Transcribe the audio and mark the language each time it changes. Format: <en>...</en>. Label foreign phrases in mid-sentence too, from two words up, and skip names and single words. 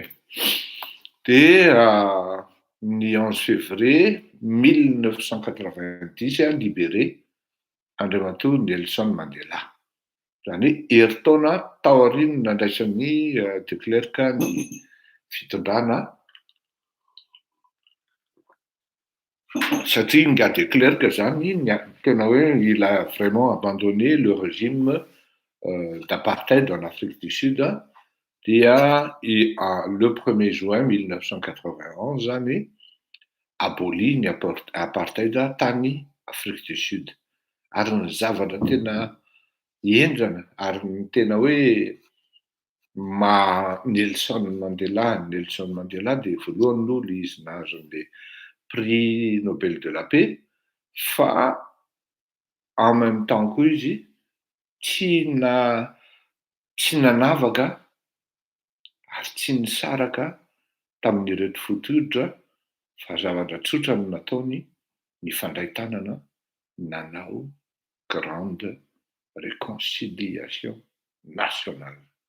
<mg>Dia ny</mg> <fr>11 février 1990 libéré</fr> <mg>Andriamatoa Nelson Mandela. Zany hoe herintaona taoriany nandraisan'ny de Klerk ny fitondrana satria nga de Klerk zany tena hoe</mg> <fr>il a vraiment abandonné le régime d'apartheid en Afrique du Sud</fr> <mg>dia</mg> <fr>le 1er juin 1991</fr> <mg>zany aboli ny apartheid tany Afrique du Sud. Ary ny zavatra tena hendrana ary ny tena hoe Nelson Mandela dia voalohany aloha izy nahazo</mg> <fr>le prix Nobel de la paix</fr> <mg>fa</mg> <fr>en même temps</fr> <mg>koa izy tsy nanavaka ary tsy nisaraka tamin'ireto fototra fa zavatra tsotra no nataony nifandray tanana nanao</mg> <fr>grande réconciliation nationale.</fr>